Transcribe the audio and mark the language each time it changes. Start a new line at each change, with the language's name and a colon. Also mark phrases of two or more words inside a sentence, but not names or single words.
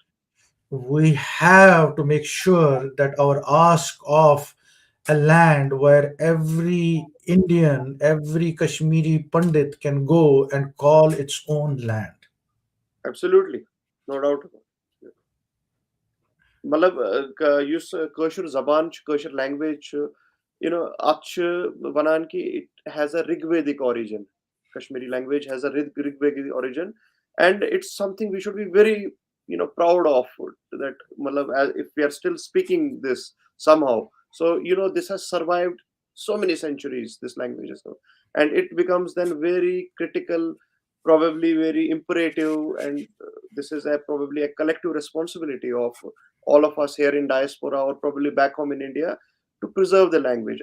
English: we have to make sure that our ask of a land where every Indian, every Kashmiri Pandit can go and call its own land. Absolutely, no doubt about it.
Kashmiri: मतलब युस कٲشُر زبان چھُ کٲشُر language چھُ اَتھ چھُ وَنان کہِ
English: it has a Rigvedic origin. Kashmiri language has a Rigvedic origin, and it's something we should be very proud of, that matlab, if we are still speaking this somehow. So this has survived so many centuries, this language is, and it becomes then very critical, probably very imperative, and this is probably a collective responsibility of all of us here in diaspora, or probably back home in India, to preserve the language.